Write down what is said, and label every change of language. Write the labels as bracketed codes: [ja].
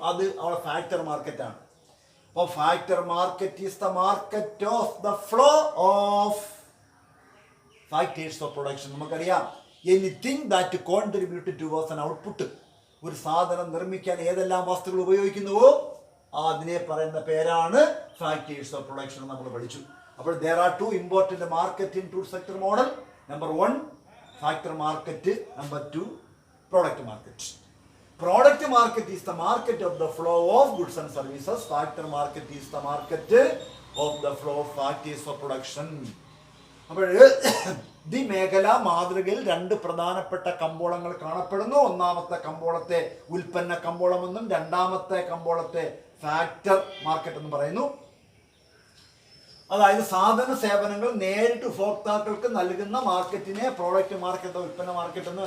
[ml] അത് അവിടെ ഫാക്ടർ മാർക്കറ്റാണ്. [en] അപ്പോൾ factor market is the market of the flow of factors of production. [ml] നമുക്കറിയാം, [en] Anything that contribute towards an output. [ml] ഒരു സാധനം നിർമ്മിക്കാൻ ഏതെല്ലാം വസ്തുക്കൾ ഉപയോഗിക്കുന്നുവോ അതിനെ പറയുന്ന പേരാണ് ഫാക്ടേഴ്സ് ഓഫ് പ്രൊഡക്ഷൻ. നമ്മൾ പഠിച്ചു. [en] അപ്പോൾ there are two important market in 2 sector model. Number 1 factor market, number 2 product market. Product market is the market of the flow of goods and services. Factor market is the market of the flow of factors of production. [ml] അപ്പോൾ the മേഖല മാതൃകയിൽ രണ്ട് പ്രധാനപ്പെട്ട കമ്പോളങ്ങൾ കാണപ്പെടുന്നു. ഒന്നാമത്തെ കമ്പോളത്തെ ഉൽപ്പന്ന കമ്പോളമെന്നും രണ്ടാമത്തെ കമ്പോളത്തെ factor market എന്ന് പറയുന്നു. അതായത് സാധന സേവനങ്ങൾ നേരിട്ട് ഉപഭോക്താക്കൾക്ക് നൽകുന്ന മാർക്കറ്റിനെ പ്രോഡക്റ്റ് മാർക്കറ്റ്, ഉൽപ്പന്ന മാർക്കറ്റ് എന്ന്.